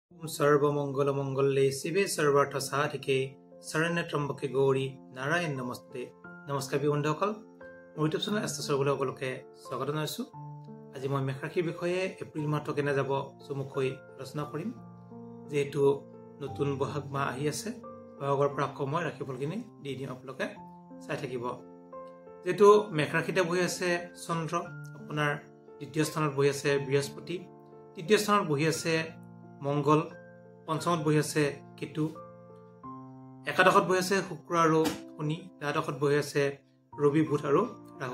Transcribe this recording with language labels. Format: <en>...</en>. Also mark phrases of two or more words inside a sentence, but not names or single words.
<sa>सर्वमंगलमंगले शिवे सर्वार्थ साधिके शरण्य त्र्यंबके गौरी नारायण नमस्ते।</sa> <as>নমস্কাৰ বন্ধুসকল, মোৰ ইউটিউব চেনেল এষ্ট্ৰ'চাৰ্ভলৈ সকলোকে স্বাগত জনাইছো। আজি মই মেষ ৰাশিৰ বিষয়ে এপ্ৰিল মাহটো কেনে যাব চমুকৈ আলোচনা কৰিম। যেহেতু নতুন বহাগ মাহ আহি আছে, বহাগৰ পৰা আকৌ মই ৰাশিফলখিনি দি দিম, আপোনালোকে চাই থাকিব। যেহেতু মেষ ৰাশিতে বহি আছে চন্দ্ৰ, আপোনাৰ দ্বিতীয় স্থানত বহি আছে বৃহস্পতি, তৃতীয় স্থানত বহি আছে মংগল, পঞ্চমত বহি আছে কেতু, একাদশত বহি আছে শুক্ৰ আৰু শনি, দ্বাদশত বহি আছে ৰবি, বুধ আৰু ৰাহু।</as>